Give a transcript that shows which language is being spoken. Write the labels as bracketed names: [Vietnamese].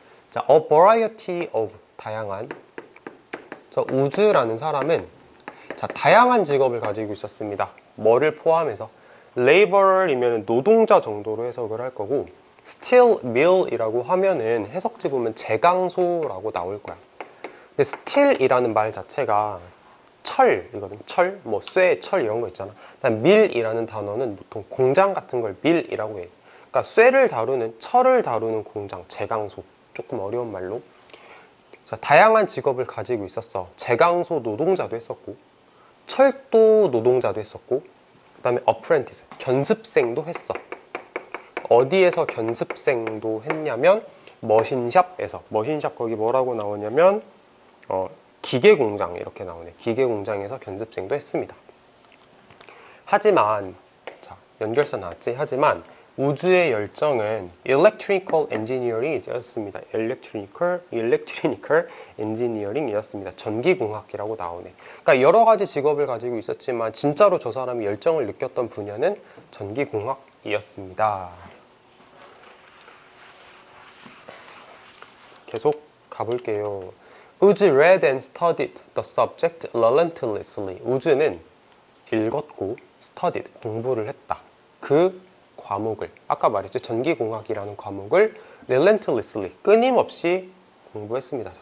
[Korean] 자, [English] a variety of, [Korean] 다양한. 자, 우즈라는 사람은 자, 다양한 직업을 가지고 있었습니다. 뭐를 포함해서? laborer이면 노동자 정도로 해석을 할 거고, steel mill이라고 하면은 해석지 보면 제강소라고 나올 거야. 근데 steel이라는 말 자체가 철이거든. 철, 뭐 쇠, 철 이런 거 있잖아. 그다음 밀이라는 단어는 보통 공장 같은 걸 밀이라고 해. 그러니까 쇠를 다루는, 철을 다루는 공장, 제강소. 조금 어려운 말로. 자, 다양한 직업을 가지고 있었어. 제강소 노동자도 했었고, 철도 노동자도 했었고, 그다음에 apprentice, 견습생도 했어. 어디에서 견습생도 했냐면 머신샵에서. 머신샵 거기 뭐라고 나오냐면 기계공장 이렇게 나오네. 기계공장에서 견습생도 했습니다. 하지만, 자, 연결선 나왔지? 하지만 우주의 열정은 electrical engineering이었습니다. electrical engineering이었습니다. 전기공학이라고 나오네. 그러니까 여러 가지 직업을 가지고 있었지만 진짜로 저 사람이 열정을 느꼈던 분야는 전기공학이었습니다. 계속 가볼게요. [English] 우즈 read and studied the subject relentlessly. [Korean] 우즈는 읽었고 studied, 공부를 했다. 그 과목을, 아까 말했죠. 전기공학이라는 과목을 relentlessly, 끊임없이 공부했습니다.